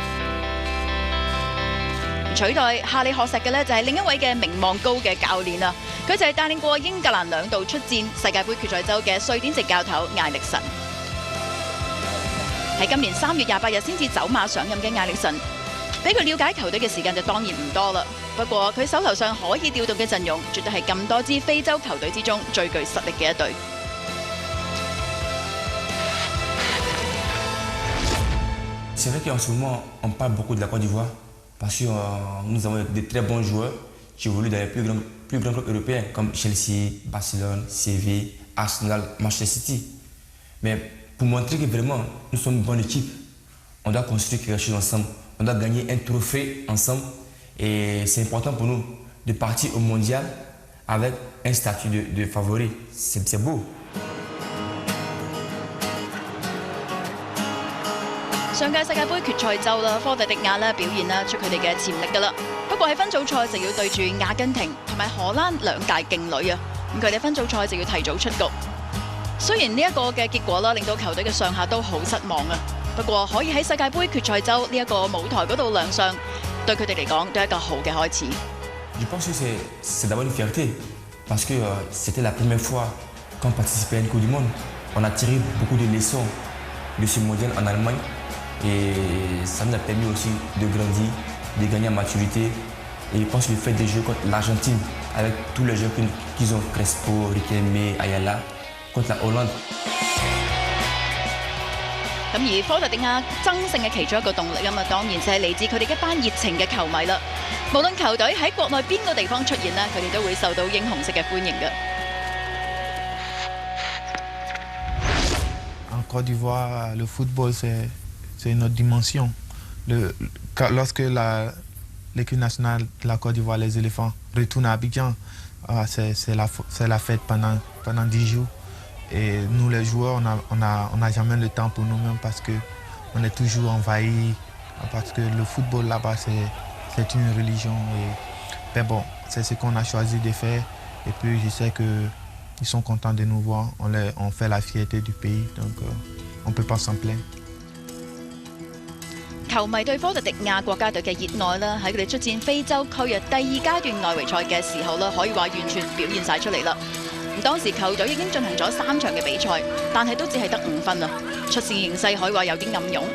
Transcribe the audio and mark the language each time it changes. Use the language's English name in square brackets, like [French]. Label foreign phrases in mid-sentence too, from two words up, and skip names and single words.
[Cantonese] 取代夏里可錫嘅就係另一位嘅名望高嘅教練啊，佢就係帶領過英格蘭2度出戰世界盃決賽周嘅瑞典籍教頭艾力神。喺今年3月28日先至走馬上任嘅艾力神，俾佢了解球隊嘅時間就當然唔多啦。不過佢手頭上可以調動嘅陣容，絕對係咁多支非洲球隊之中最具實力嘅一隊。 [French] C'est vrai qu'en ce moment, on parle beaucoup de la Côte d'Ivoire. Parce que nous avons de très bons joueurs qui évoluent dans les plus grands clubs européens comme Chelsea, Barcelone, Séville, Arsenal, Manchester City. Mais pour montrer que vraiment nous sommes une bonne équipe, on doit construire quelque chose ensemble. On doit gagner un trophée ensemble. Et c'est important pour nous de partir au mondial avec un statut de favori. C'est beau. [Cantonese] 上屆世界盃決賽周啦，科特迪瓦表現出佢哋嘅潛力㗎啦。不過喺分組賽就要對住阿根廷同埋荷蘭兩大勁旅啊，咁佢哋分組賽就要提早出局。雖然呢一個嘅結果令到球隊嘅上下都好失望啊，不過可以喺世界盃決賽周呢一個舞台嗰度亮相，對佢哋嚟講都係一個好嘅開始。 [French] Je pense que c'est d'abord une fierté parce que c'était la première fois qu'on participait à une Coupe du Monde. On a tiré beaucoup de leçons de ce mondial en Allemagne. Et ça nous a permis aussi de grandir, de gagner en maturité. Et je pense que le fait de jouer contre l'Argentine, avec tous les joueurs qu'ils ont, Crespo, Riquelme, Ayala, contre la Hollande. [Cantonese] 咁而科特迪瓦爭勝嘅其中一個動力當然就係嚟自佢哋一班熱情嘅球迷啦。無論球隊喺國內邊個地方出現佢哋都會受到英雄式嘅歡迎嘅。 [French] En Côte d'Ivoire, le football c'est une autre dimension. Lorsque l'équipe nationale de la Côte d'Ivoire, les éléphants, retourne à Abidjan, c'est la fête pendant 10 jours. Et nous les joueurs, on n'a jamais le temps pour nous-mêmes parce qu'on est toujours envahis, parce que le football là-bas c'est une religion. Mais bon, c'est ce qu'on a choisi de faire. Et puis je sais qu'ils sont contents de nous voir, on fait la fierté du pays, donc on ne peut pas s'en plaindre. [Cantonese] 球迷對科特迪瓦國家隊嘅熱愛啦，喺佢哋出戰非洲區第2階段外圍賽嘅時候可以話完全表現晒出嚟啦。咁當時球隊已經進行咗3場嘅比賽，但係都只係得5分啊，出線形勢可以話有啲暗湧。